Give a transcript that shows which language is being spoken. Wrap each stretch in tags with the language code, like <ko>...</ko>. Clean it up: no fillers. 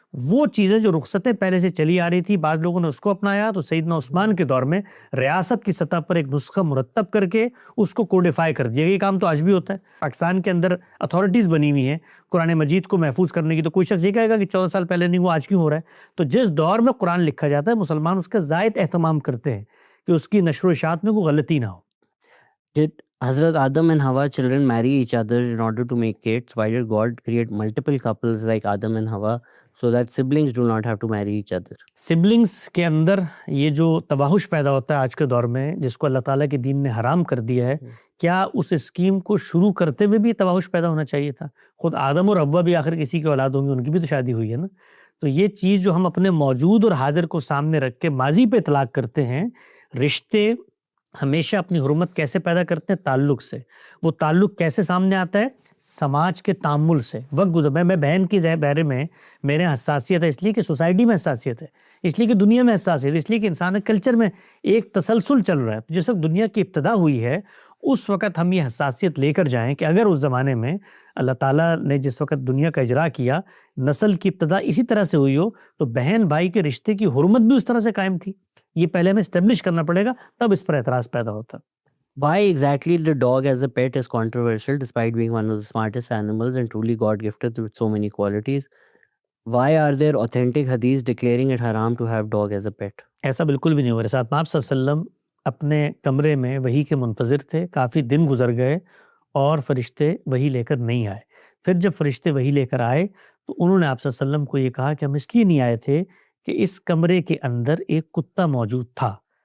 <ur>وہ چیزیں جو رخصتیں پہلے سے چلی آ رہی تھی، بعض لوگوں نے اس کو اپنایا، تو سیدنا عثمان کے دور میں ریاست کی سطح پر ایک نسخہ مرتب کر کے اس کو کوڈیفائی کر دیا. یہ کام تو آج بھی ہوتا ہے. پاکستان کے اندر اتھارٹیز بنی ہوئی ہیں قرآن مجید کو محفوظ کرنے کی. تو کوئی شخص یہ کہے گا کہ 14 سال پہلے نہیں ہوا، آج کیوں ہو رہا ہے؟ تو جس دور میں قرآن لکھا جاتا ہے مسلمان اس کا زائد اہتمام کرتے ہیں کہ اس کی نشر و اشاعت میں کوئی غلطی نہ ہو.</ur> <en>Did Hazrat Adam and Hawa children marry each other in order to make kids? Why did God create multiple couples like Adam and Hawa so that siblings do not have to marry each other?</en> <ur>Siblings کے اندر یہ جو تباہش پیدا ہوتا ہے آج کے دور میں، جس کو اللہ تعالیٰ کے دین نے حرام کر دیا ہے، کیا اس اسکیم کو شروع کرتے ہوئے بھی تباہش پیدا ہونا چاہیے تھا؟ خود آدم اور حوا بھی آخر کسی کی اولاد ہوں گی، ان کی بھی تو شادی ہوئی ہے نا. تو یہ چیز جو ہم اپنے موجود اور حاضر کو سامنے رکھ کے ماضی پہ اطلاق کرتے ہیں، رشتے ہمیشہ اپنی حرمت کیسے پیدا کرتے ہیں؟ تعلق سے. وہ تعلق کیسے سامنے آتا ہے؟ سماج کے تعامل سے. وقت گزر میں بہن کی بارے میں میرے حساسیت ہے اس لیے کہ سوسائٹی میں حساسیت ہے، اس لیے کہ دنیا میں حساسیت ہے، اس لیے کہ انسان کلچر میں ایک تسلسل چل رہا ہے. جس وقت دنیا کی ابتدا ہوئی ہے اس وقت ہم یہ حساسیت لے کر جائیں کہ اگر اس زمانے میں اللہ تعالیٰ نے جس وقت دنیا کا اجرا کیا، نسل کی ابتدا اسی طرح سے ہوئی ہو، تو بہن بھائی کے رشتے کی حرمت بھی اس طرح سے قائم تھی. یہ پہلے ہمیں اسٹیبلش کرنا پڑے گا، تب اس پر اعتراض پیدا ہوتا.</ur> <en>Why exactly the dog as a pet is controversial despite being one of the smartest animals and truly God gifted with so many qualities? Why are there authentic hadiths declaring it haram to have dog as a pet?</en> <ur>ایسا بالکل بھی نہیں ہوا. رسالت مآب صلی اللہ علیہ وسلم اپنے کمرے میں وحی کے منتظر تھے، کافی دن گزر گئے اور فرشتے وحی لے کر نہیں آئے۔ پھر جب فرشتے وحی لے کر آئے تو انہوں نے آپ صلی اللہ علیہ وسلم کو یہ کہا کہ ہم اس لیے نہیں آئے تھے کہ اس کمرے کے اندر ایک کتا موجود تھا۔</ur>